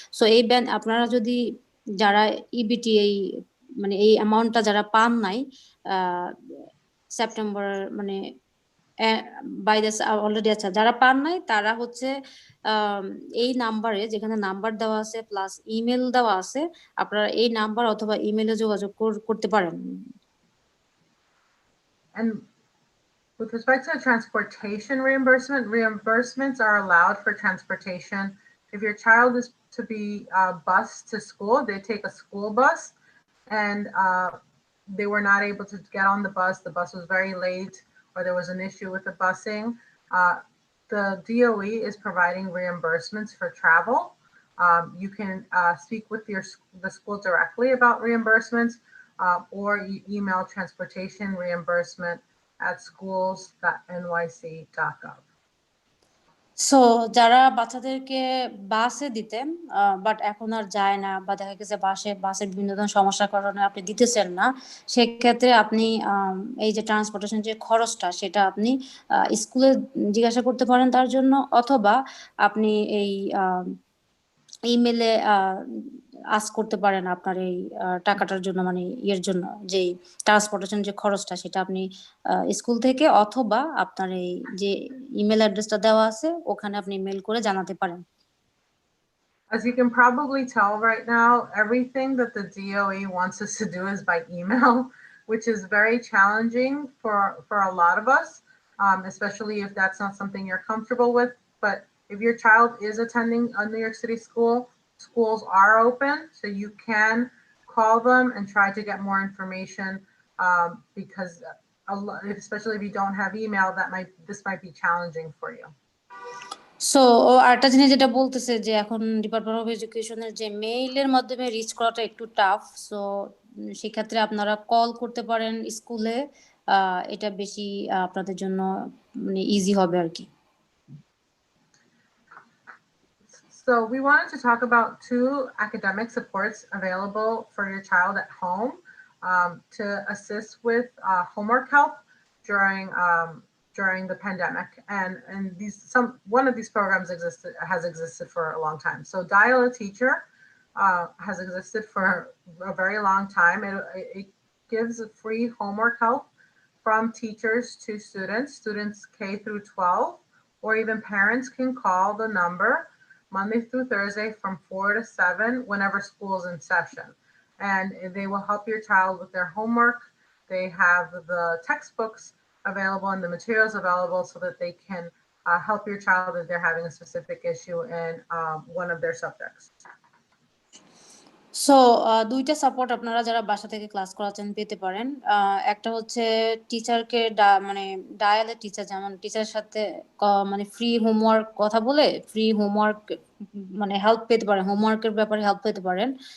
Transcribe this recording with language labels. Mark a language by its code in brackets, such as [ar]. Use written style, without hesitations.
[bn] So এই আপনারা যদি যারা ইবিটি এই মানে এই অ্যামাউন্টটা যারা পান নাই সেপ্টেম্বর মানে [en] by this already, [bn] আচ্ছা যারা পান নাই তারা হচ্ছে এই নাম্বারে, যেখানে নাম্বার দেওয়া আছে প্লাস ইমেল দেওয়া আছে, আপনারা এই নাম্বার অথবা ইমেলে যোগাযোগ করতে পারেন। [en] And with respect to transportation reimbursements are allowed for transportation. If your child is to be bused to school, they take a school bus, and they were not able to get on the bus was very late, or there was an issue with the busing, the DOE is providing reimbursements for travel. You can speak with the school directly about reimbursements, or you email transportation reimbursement at schools.nyc.gov. [bn] So যারা বাচ্চাদেরকে বাসে দিতেন but এখন আর যায় না, বা দেখা গেছে বাসের বিভিন্ন ধরনের সমস্যার কারণে আপনি দিতেছেন না, সেক্ষেত্রে আপনি এই যে ট্রান্সপোর্টেশন যে খরচটা সেটা আপনি স্কুলে জিজ্ঞাসা করতে পারেন তার জন্য, অথবা আপনি এই ইমেলে আস্ক করতে পারেন আপনার এই টাকাটার জন্য, মানে ইয়ের জন্য যেই ট্রান্সপোর্টেশন যে খরচটা সেটা আপনি স্কুল থেকে অথবা আপনার এই যে ইমেল অ্যাড্রেসটা দেওয়া আছে ওখানে আপনি মেল করে জানাতে পারেন। [en] As you can probably tell right now, everything that the DOE wants us to do is by email, which is very challenging for a lot of us, especially if that's not something you're comfortable with. But if your child is attending a New York City school, schools are open, so you can call them and try to get more information, because especially if you don't have email, this might be challenging for you. [bn] So আরেকটা জিনিস যেটা বলতেছে যে এখন department of এডুকেশনের যে মেইলের মাধ্যমে rich করাটা একটু টাফ, সো সেক্ষেত্রে আপনারা কল করতে পারেন স্কুলে, এটা বেশি আপনাদের জন্য মানে ইজি হবে আর কি। [en] So we wanted to talk about 2 academic supports available for your child at home to assist with homework help during the pandemic. And one of these programs has existed for a long time. So Dial a Teacher has existed for a very long time. It gives free homework help from teachers to students K through 12, or even parents can call the number Monday through Thursday from 4 to 7 whenever school is in session. And they will help your child with their homework. They have the textbooks available and the materials available so that they can help your child if they're having a specific issue in one of their subjects. [bn] So দুইটা support আপনারা যারা বাসা থেকে class করাচ্ছেন পেতে পারেন। একটা হচ্ছে টিচারকে মানে ডায়ালে টিচার, যেমন টিচারের সাথে মানে ফ্রি হোমওয়ার্ক কথা বলে ফ্রি হোমওয়ার্ক মানে হেল্প পেতে পারেন, হোমওয়ার্কের ব্যাপারে হেল্প পেতে পারেন।